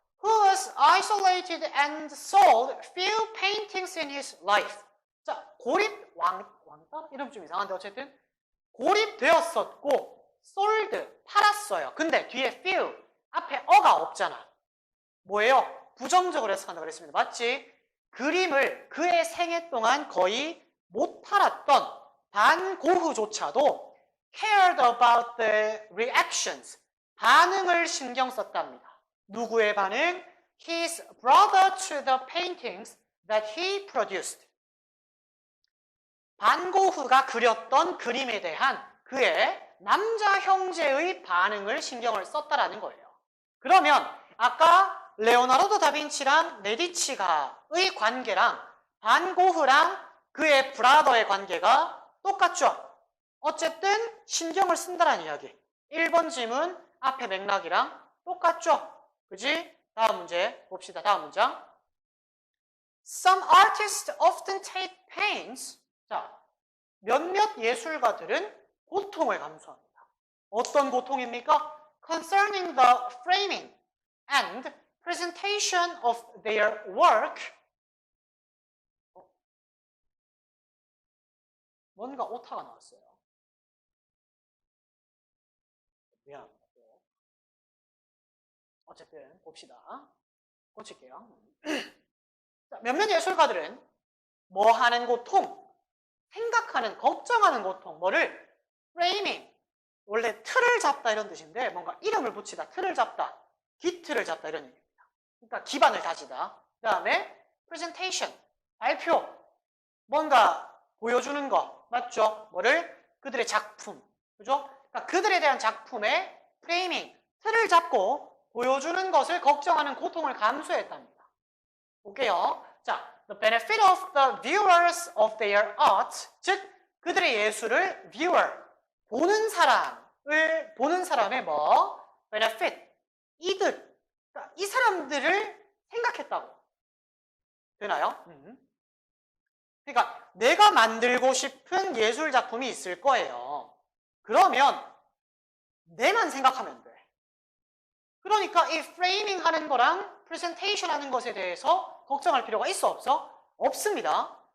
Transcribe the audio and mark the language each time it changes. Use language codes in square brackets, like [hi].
[en] Who was isolated and sold few paintings in his life. [ko] 자, 왕따? 이름 좀 이상한데 어쨌든 고립되었었고 sold, 팔았어요. 근데 뒤에 few, 앞에 어가 없잖아. 뭐예요? 부정적으로 해석한다고 그랬습니다. 맞지? 그림을 그의 생애 동안 거의 못 팔았던 반 고흐조차도 [en] cared about the reactions, [ko] 반응을 신경 썼답니다. 누구의 반응? [en] His brother to the paintings that he produced. [ko] 반 고흐가 그렸던 그림에 대한 그의 남자 형제의 반응을 신경을 썼다라는 거예요. 그러면 아까 레오나르도 다빈치랑 메디치가의 관계랑 반 고흐랑 그의 브라더의 관계가 똑같죠? 어쨌든 신경을 쓴다라는 이야기. 1번 지문 앞에 맥락이랑 똑같죠? 그지? 다음 문제 봅시다. 다음 문장. [en] Some artists often take pains. [ko] 자, 몇몇 예술가들은 고통을 감수합니다. 어떤 고통입니까? [en] Concerning the framing and presentation of their work. [ko] 뭔가 오타가 나왔어요. 미안합니다. 어쨌든 봅시다. 고칠게요. 몇몇 예술가들은 뭐 하는 고통, 생각하는, 걱정하는 고통, 뭐를 프레이밍, 원래 틀을 잡다 이런 뜻인데 뭔가 이름을 붙이다, 틀을 잡다, 기틀을 잡다 이런 얘기입니다. 그러니까 기반을 다지다. 그 다음에 presentation, 발표, 뭔가 보여주는 거, 맞죠? 뭐를? 그들의 작품, 그죠? 그러니까 그들에 대한 작품의 프레이밍, 틀을 잡고 보여주는 것을 걱정하는 고통을 감수했답니다. 볼게요. [en] 자, the benefit of the viewers of their art, [ko] 즉 그들의 예술을 [en] viewer, [ko] 보는 사람의 뭐? benefit, 이득, 그러니까 이 사람들을 생각했다고. 되나요? 그러니까 내가 만들고 싶은 예술 작품이 있을 거예요. 그러면 내만 생각하면 돼. 그러니까 이 프레이밍 하는 거랑 프레젠테이션 하는 것에 대해서 걱정할 필요가 있어 없어? 없습니다.